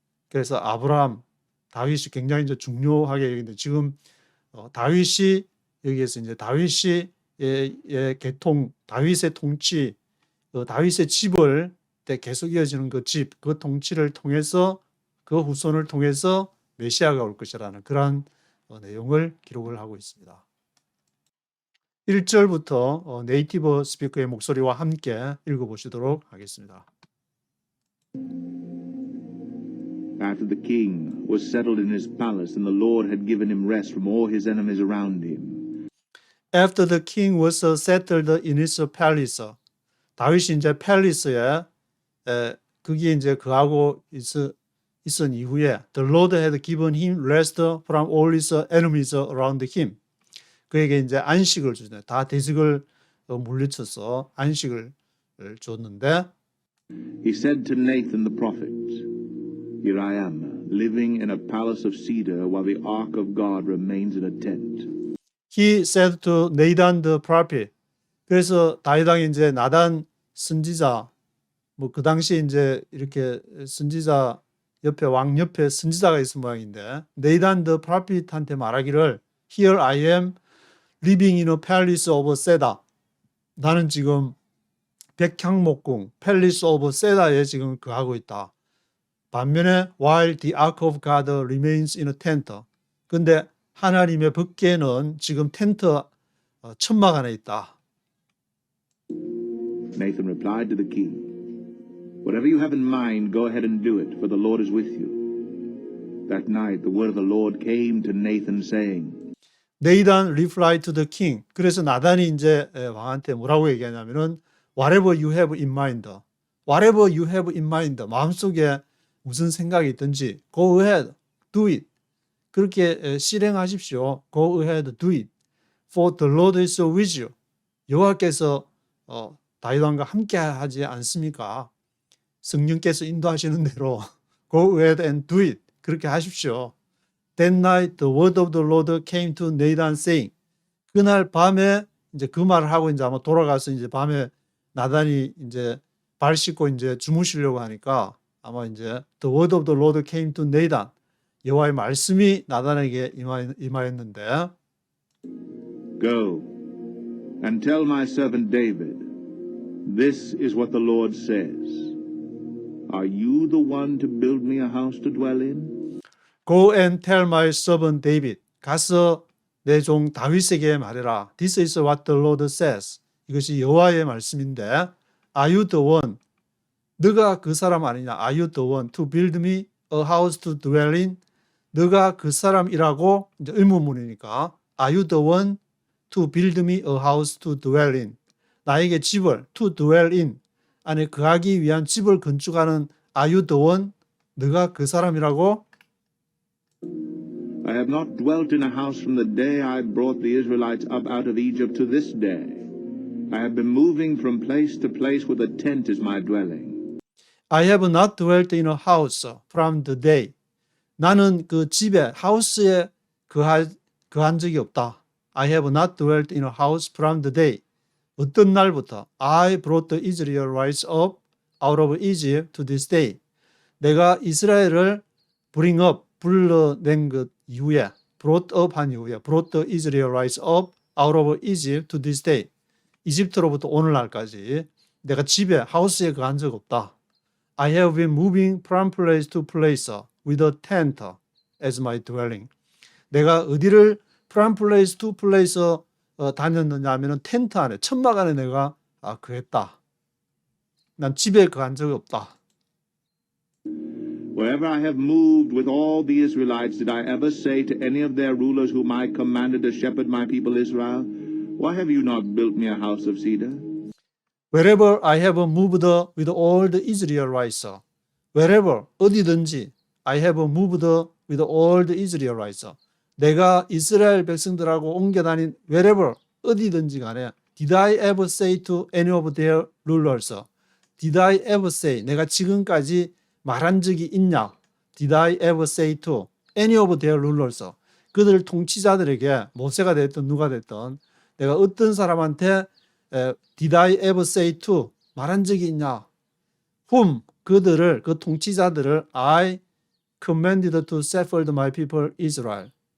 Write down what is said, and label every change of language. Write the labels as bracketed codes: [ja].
[ko] 그래서 아브라함, 다윗이 굉장히 이제 중요하게 여기는데, 지금 다윗이 여기에서 이제 다윗의 계통, 다윗의 통치, 다윗의 집을 계속 이어지는 그 집, 그 통치를 통해서 그 후손을 통해서 메시아가 올 것이라는 그러한 내용을 기록을 하고 있습니다. 1절부터 네이티브 스피커의 목소리와 함께 읽어보시도록 하겠습니다. [en] After the king was settled in his palace and the Lord had given him rest from all his enemies around him. After the king was settled in his palace. [ko] 다윗이 이제 팰리스에 거기에 이제 그하고 있은 이후에 [en] the Lord had given him rest from all his enemies around him. [ko] 그에게 이제 안식을 주네. 다 대적을 물리쳐서 안식을 줬는데, [en] He said to Nathan the prophet, Here I am, living in a palace of cedar while the ark of God remains in a tent. He said to Nathan the prophet. [ko] 그래서 다윗 왕이 이제 나단 선지자, 뭐 그 당시에 이제 이렇게 선지자 옆에 왕 옆에 선지자가 있은 모양인데, 네이단 [en] the prophet [ko] 한테 말하기를 [en] Here I am living in a palace of cedar. [ko] 나는 지금 백향목궁 [en] palace of cedar [ko] 에 지금 거하고 있다. 반면에 [en] while the ark of God remains in a tent. [ko] 근데 하나님의 법궤는 지금 텐트 천막 안에 있다. [en] Nathan replied to the king, Whatever you have in mind, go ahead and do it, for the Lord is with you. That night, the word of the Lord came to Nathan, saying, 네이단 replied to the king. [ko] 그래서 나단이 이제 왕한테 뭐라고 얘기하냐면은 [en] whatever you have in mind. whatever you have in mind. [ko] 마음속에 무슨 생각이 있든지 [en] go ahead, do it. [ko] 그렇게 실행하십시오. [en] go ahead, do it. For the Lord is with you. [ko] 여호와께서 다윗 왕과 함께 하지 않습니까? 성령께서 인도하시는 대로 [en] go ahead and do it. [ko] 그렇게 하십시오. [en] That night the word of the Lord came to Nathan saying. [ko] 그날 밤에 이제 그 말을 하고 이제 아마 돌아가서 이제 밤에 나단이 이제 발 씻고 이제 주무시려고 하니까 아마 이제 [en] the word of the Lord came to Nathan. [ko] 여호와의 말씀이 나단에게 임하였는데 [en] Go and tell my servant David, this is what the Lord says. Are you the one to build me a house to dwell in? Go and tell my servant David. [ko] 가서 내 종 다윗에게 말해라. [en] This is what the Lord says. [ko] 이것이 여호와의 말씀인데 [en] Are you the one? [ko] 너가 그 사람 아니냐? [en] Are you the one to build me a house to dwell in? [ko] 너가 그 사람이라고 이제 의문문이니까 [en] Are you the one to build me a house to dwell in? [ko] 나에게 집을 [en] to dwell in [ko] 안에 거하기 위한 집을 건축하는 [en] Are you the one? [ko] 너가 그 사람이라고? [en] I have not dwelt in a house from the day I brought the Israelites up out of Egypt to this day. I have been moving from place to place with a tent as my dwelling. I have not dwelt in a house from the day. [ko] 나는 그 집에 하우스에 거한 적이 없다. [en] I have not dwelt in a house from the day. [ko] 어떤 날부터 [en] I brought the Israelites up out of Egypt to this day. [ko] 내가 이스라엘을 [en] bring up, [ko] 불러낸 것 이후에 [en] brought up [ko] 한 이후에 [en] brought the Israelites up out of Egypt to this day. [ko] 이집트로부터 오늘날까지 내가 집에 하우스에 거한 적 없다. [en] I have been moving from place to place with a tent as my dwelling. [ko] 내가 어디를 [en] from place to place [ko] 다녔느냐 하면은 텐트 안에, 천막 안에 내가 거했다. 난 집에 거한 적이 없다. [en] Wherever I have moved with all the Israelites, did I ever say to any of their rulers whom I commanded to shepherd my people Israel, why have you not built me a house of cedar? Wherever I have moved with all the Israelites, wherever [ko] 어디든지 [en] I have moved with all the Israelites. [ko] 내가 이스라엘 백성들하고 옮겨 다닌 [en] wherever [ko] 어디든지 간에 [en] did I ever say to any of their rulers? Did I ever say [ko] 내가 지금까지 말한 적이 있냐? [en] Did I ever say to any of their rulers? [ko] 그들 통치자들에게 모세가 됐든 누가 됐든 내가 어떤 사람한테 [en] Did I ever say to [ko] 말한 적이 있냐? [en] Whom [ko] 그들을 그 통치자들을 [en] I commanded to shepherd my people Israel.